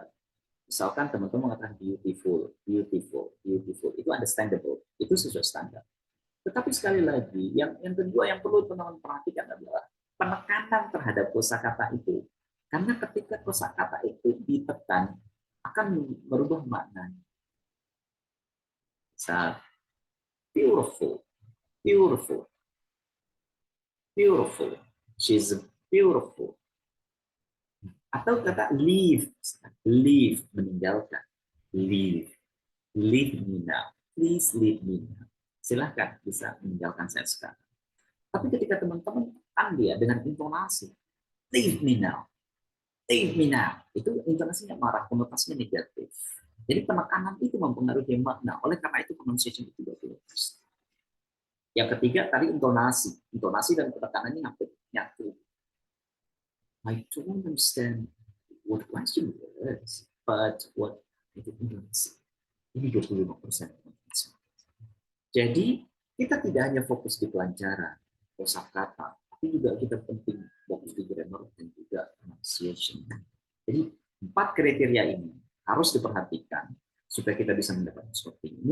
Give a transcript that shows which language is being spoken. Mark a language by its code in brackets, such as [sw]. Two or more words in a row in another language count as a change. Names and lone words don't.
[id] Misalkan teman-teman mengatakan beautiful, itu understandable, itu sesuai standar. Tetapi sekali lagi, yang kedua yang perlu teman-teman perhatikan adalah penekanan terhadap kosakata itu. Karena ketika kosakata itu ditekan, akan merubah maknanya. Misal, [en] beautiful, she's beautiful. [id] Atau kata leave, meninggalkan, [en] leave me now, please leave me now. [id] Silahkan bisa meninggalkan saya sekarang. Tapi ketika teman-teman tekan dia dengan intonasi, [en] leave me now, Leave me now. [id] Itu intonasinya marah, konotasinya negatif. Jadi penekanan itu mempengaruhi makna. Oleh karena itu pronunciation itu 30%. Yang ketiga tadi intonasi. Intonasi dan penekanannya hampir nyatu. [en] I don't understand what question is, but what [id] itu intonasi. Ini 25%. Jadi kita tidak hanya fokus di pelancaran, kosakata, tapi juga kita penting fokus di grammar dan juga pronunciation. Jadi 4 kriteria ini harus diperhatikan supaya kita bisa mendapatkan seperti ini.